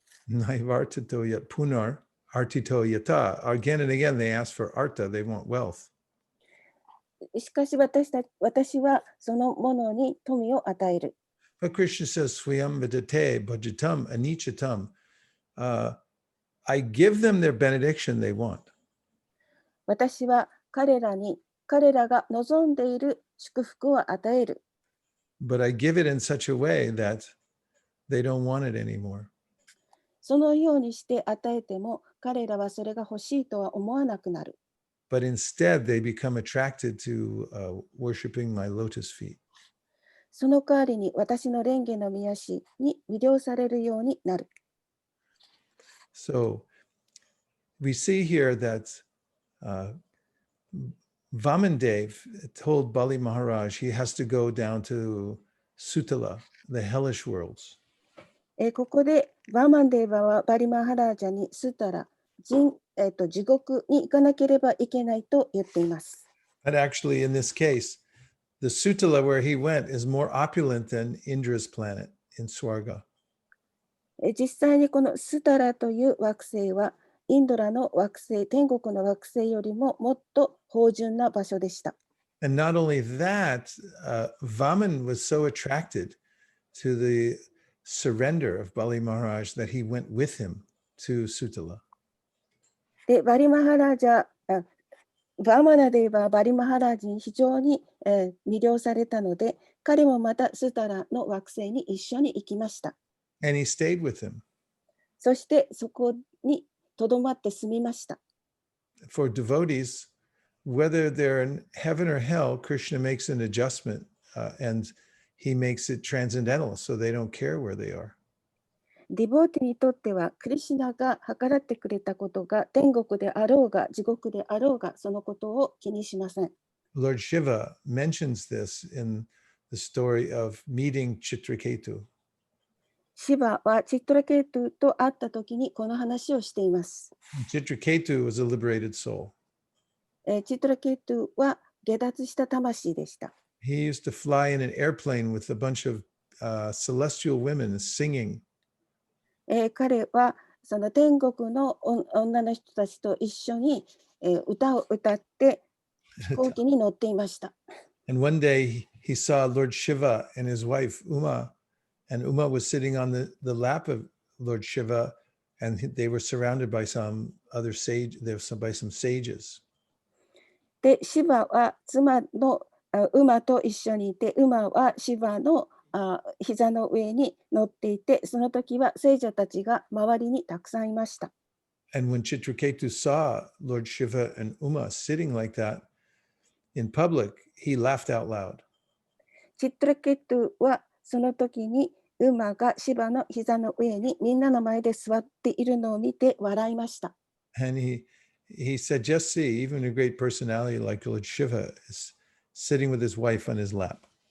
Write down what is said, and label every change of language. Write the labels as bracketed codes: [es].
[sa] Naivartato yat punar artito yata. [en] Again and again they ask for arta, they want wealth. [ja] しかし私はそのものに富を与える。 [en] But Krishna says, [sa] Swayam vidate bhajatam anichatam. [en] I give them their benediction they want. [ja] 私は彼らが望んでいる祝福を与える。 [en] but I give it in such a way that they don't want it anymore. [ja] そのようにして与えても彼らはそれが欲しいとは思わなくなる。 [en] But instead, they become attracted to worshiping my lotus feet. [ja] その代わりに私の蓮華の御足に魅了されるようになる。 [en] So we see here that Vamandev told Bali Maharaj he has to go down to Sutala, the hellish worlds. [ja] ここでバーマンデーバはバリマハラージャにスタラ、地獄に行かなければいけないと言っています。 [en] But actually, in this case, the Sutala where he went is more opulent than Indra's planet in Swarga. [ja] 実際にこのスタラという惑星はインドラの惑星、天国の惑星よりももっと芳醇な場所でした。 [en] And not only that, Vaman was so attracted to the surrender of Bali Maharaj that he went with him to Sutala. [ja] で、バリマハラージャ、バーマナデーバはバリマハラージに非常に、魅了されたので、彼もまたスタラの惑星に一緒に行きました。 [en] And he stayed with him. [ja] そしてそこにとどまって住みました。 [en] For devotees, whether they're in heaven or hell, Krishna makes an adjustment and he makes it transcendental, so they don't care where they are. [ja] ディボーティにとっては、クリシュナが計らってくれたことが天国であろうが地獄であろうが、そのことを気にしません。 [en] Lord Shiva mentions this in the story of meeting Chitraketu. [ja] シバはチットラケートゥと会ったときにこの話をしています。 [en] Chitraketu was a liberated soul. [ja] チットラケートゥは下脱した魂でした。 [en] He used to fly in an airplane with a bunch of celestial women singing. [ja] 彼はその天国の女の人たちと一緒に、歌を歌って飛行機に乗っていました。 [en] And one day he saw Lord Shiva and his wife Uma, and Uma was sitting on the lap of Lord Shiva, and they were surrounded by some other by some sages. [ja] で、シバは妻の馬と一緒にいて、馬はシバの膝の上に乗っていて、その時は聖女たちが周りにたくさんいました。 [en] And when Chitraketu saw Lord Shiva and Uma sitting like that in public, he laughed out loud. [ja] チットラケットはその時に馬がシバの膝の上にみんなの前で座っているのを見て笑いました。 [en] And he said, just see, even a great personality like Lord Shiva is sitting with his wife on his lap.